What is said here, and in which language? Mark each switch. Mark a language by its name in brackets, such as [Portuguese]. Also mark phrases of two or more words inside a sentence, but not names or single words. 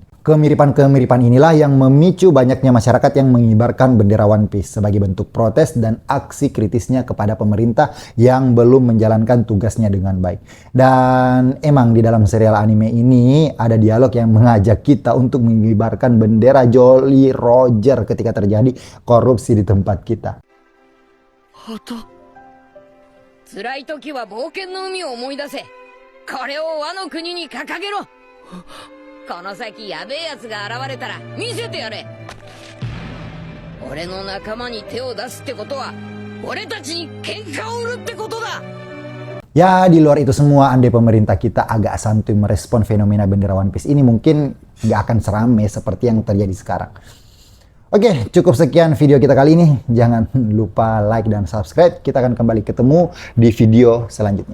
[Indonesian] Kemiripan-kemiripan inilah yang memicu banyaknya masyarakat yang mengibarkan bendera One Piece sebagai bentuk protes dan aksi kritisnya kepada pemerintah yang belum menjalankan tugasnya dengan baik. Dan emang di dalam serial anime ini ada dialog yang mengajak kita untuk mengibarkan bendera Jolly Roger ketika terjadi korupsi di tempat kita. [Japanese] 辛い時は冒険の海を思い出せ。これをワノ国に掲げろ。この先やべえ奴が現れたら見せてやれ。俺の仲間に手を出すってことは俺たちに喧嘩を売るってことだ。 [Indonesian] Ya, di luar itu semua, andai pemerintah kita agak santuy merespon fenomena bendera One Piece ini, mungkin nggak akan seramai seperti yang terjadi sekarang. Oke, cukup sekian video kita kali ini. Jangan lupa like dan subscribe. Kita akan kembali ketemu di video selanjutnya.